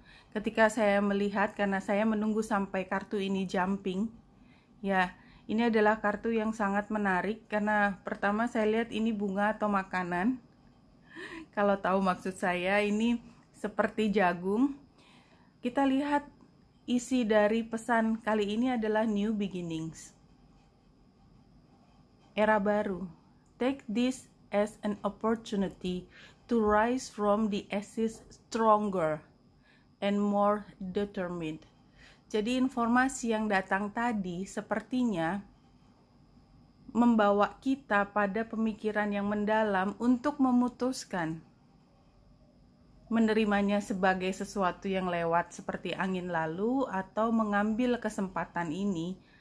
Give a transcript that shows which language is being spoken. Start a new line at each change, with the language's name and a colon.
Indonesian: Ketika saya melihat, karena saya menunggu sampai kartu ini jumping, ya, ini adalah kartu yang sangat menarik karena pertama saya lihat ini bunga atau makanan. Kalau tahu maksud saya, ini seperti jagung. Kita lihat isi dari pesan kali ini adalah New Beginnings. Era baru.
English: Take this as an opportunity to rise from the ashes stronger and more determined.
Indonesian: Jadi informasi yang datang tadi sepertinya membawa kita pada pemikiran yang mendalam untuk memutuskan menerimanya sebagai sesuatu yang lewat seperti angin lalu atau mengambil kesempatan ini.